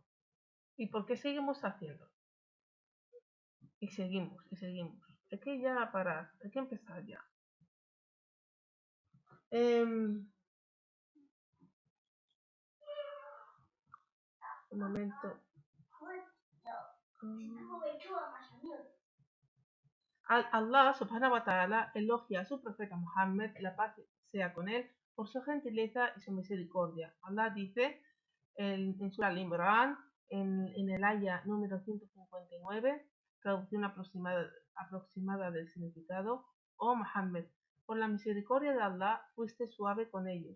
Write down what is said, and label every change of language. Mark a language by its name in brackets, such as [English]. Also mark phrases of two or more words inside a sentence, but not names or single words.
[Spanish] ¿Y por qué seguimos haciendo? Y seguimos. Hay que ya parar, hay que empezar ya. Un momento. Allah [Arabic] سبحانه وتعالى [Spanish] elogia a su profeta Muhammad, la paz sea con él, por su gentileza y su misericordia. Allah dice en Surah Al-Imran, en el aya número 159, traducción aproximada del significado: Oh Muhammad, por la misericordia de Allah fuiste suave con ellos.